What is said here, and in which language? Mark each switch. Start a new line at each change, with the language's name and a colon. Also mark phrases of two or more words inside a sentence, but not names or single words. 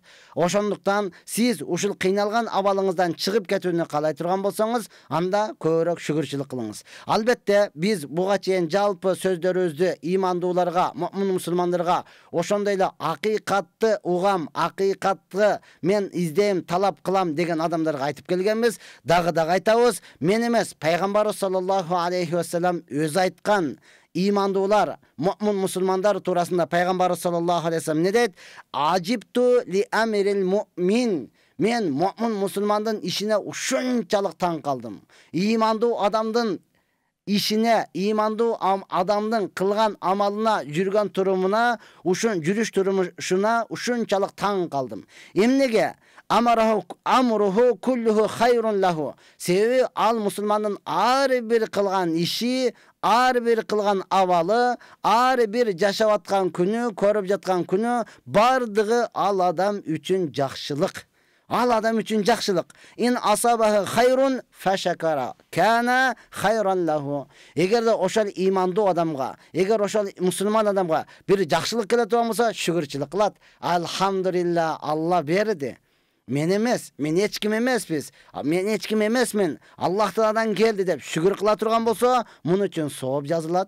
Kyrgyz: Ошондуктан сиз ушул кыйналган абалыңыздан чыгып кетүүнү каалай турган болсоңуз, анда көбүрөөк шүгүрчүлүк кылыңыз. Албетте биз буга чейин жалпы сөздөрүбүздү имандууларга, муъмин мусулмандарга ошондой эле акыйкатты угам, акыйкатты мен талап кылам деген адамдарга айтып келгенбиз. Дагы айтабыз, мен эмес, пайгамбарыбыз
Arabic: صلى الله عليه وسلم
Kyrgyz: өзү айткан. Имандуулар, муъмин мусулмандар туурасында пайгамбарыбыз
Arabic: صلى الله عليه وسلم
Kyrgyz: не дейт?
Arabic: عجبت لأمر المؤمن.
Kyrgyz: Мен муъмин мусулмандын ишине ушунчалык таң калдым. Имандуу адамдын ишине, имандуу адамдын кылган амалына, жүргөн турумуна, жүрүш турумушуна ушунчалык таң калдым.
Arabic: Эмнеге? أمره كله خير له.
Kyrgyz: Себеби ал мусулмандын ар бир кылган иши, ар бир кылган абалы, ар бир жашап аткан күнү, көрүп жаткан күнү бардыгы ал адам үчүн жакшылык. Ал адам үчүн жакшылык.
Arabic: إن أصابه خير فشكر كان خيرا له.
Kyrgyz: Эгерде ошол имандуу адамга, эгер ошол мусулман адамга бир жакшылык келе турган болсо, шүгүрчүлүк кылат. Алхамдулилла, Алла берди. Мен эмес, мен эч ким эмеспиз. Мен эч ким эмесмин. Аллах Тааладан келди деп шүгүр кыла турган болсо, муну үчүн сооп жазылат.